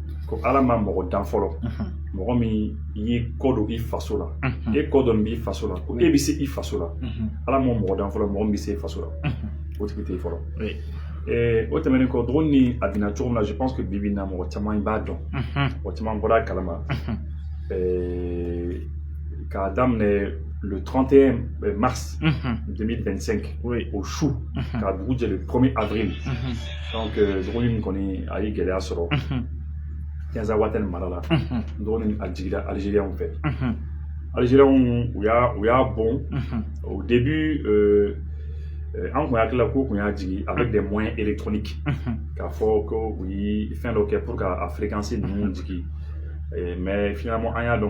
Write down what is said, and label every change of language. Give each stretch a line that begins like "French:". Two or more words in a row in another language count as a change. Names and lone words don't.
Bambara: ko ala ma mɔgɔ dan fɔlɔ mɔgɔ min i kɔ don i faso la e kɔ dɔn b'i faso la ko e bɛ se i faso la ala ma mɔgɔ dan fɔlɔ mɔgɔ min bɛ se faso la o tigi tɛ fɔlɔ o tɛmɛnen kɔ dɔgɔnin ni a bɛna cogo min na
French: je pense que
Bambara: bibi na mɔgɔ caman b'a dɔn mɔgɔ caman bɔra a kalama k'a daminɛ
French: le 31 mars 2025 au chou
Bambara: k'a dugu jɛ
French: le 1er avril donc
Bambara: dɔgɔnin min kɔni a ye gɛlɛya sɔrɔ Kenza Waten mara la dɔgɔnin a jigira Algériens fɛ Algériens u y'a bon
French: au début
Bambara: an kun hakili la ko kun y'a jigi
French: avec des moyens électroniques
Bambara: k'a fɔ ko u ye fɛn dɔ kɛ pour ka fréquencer ninnu jigi
French: mais finalement
Bambara: an y'a dɔn